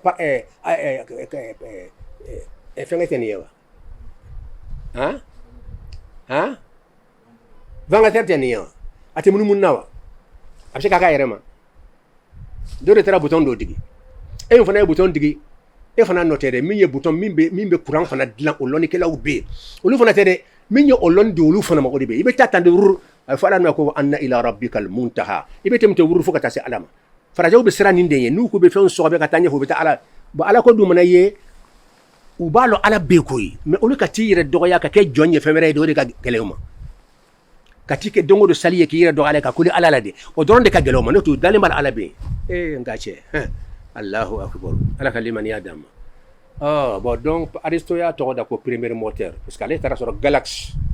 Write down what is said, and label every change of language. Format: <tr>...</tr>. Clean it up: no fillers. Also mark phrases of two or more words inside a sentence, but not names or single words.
<bm>fɛnkɛ tɛ nin ye wa ventilateur tɛ nin ye wa a tɛ munumunu na wa a bɛ se k'a k'a yɛrɛ ma dɔ de taara bouton dɔ digi e min fana ye bouton digi e fana nɔ tɛ dɛ min ye bouton min bɛ courant fana dilan o lɔnnikɛlaw bɛ yen olu fana tɛ dɛ min ye o lɔnni di olu fana mago de bɛ yen i bɛ taa tan de wuru a bɛ fɔ ala ma ko</bm> <ar>أن إلى ربك المنتهى</ar> <bm>i bɛ tɛmɛ wuru fo ka taa se ala ma farajɛw bɛ siran nin de ye n'u ko bɛ fɛnw sɔgɔ bɛ ka taa ɲɛfɛ u bɛ taa ala bon ala ko dun mana ye u b'a lɔ ala bɛ koyi mais olu ka t'i yɛrɛ dɔgɔya ka kɛ jɔn ye fɛn wɛrɛ ye o de ka gɛlɛn u ma ka t'i kɛ don o don sali ye k'i yɛrɛ dɔgɔya ka kuli ala la de o dɔrɔn de ka gɛlɛn u ma n'o tɛ dalen b'a la ala bɛ yen n ka cɛ</bm> <ar>الله أكبر</ar> <bm>ala ka limaniya d'an ma bon donc Aristo y'a tɔgɔ da ko</bm> <fr>premier moteur</fr> <bm>parce que ale taara sɔrɔ galaxie</bm>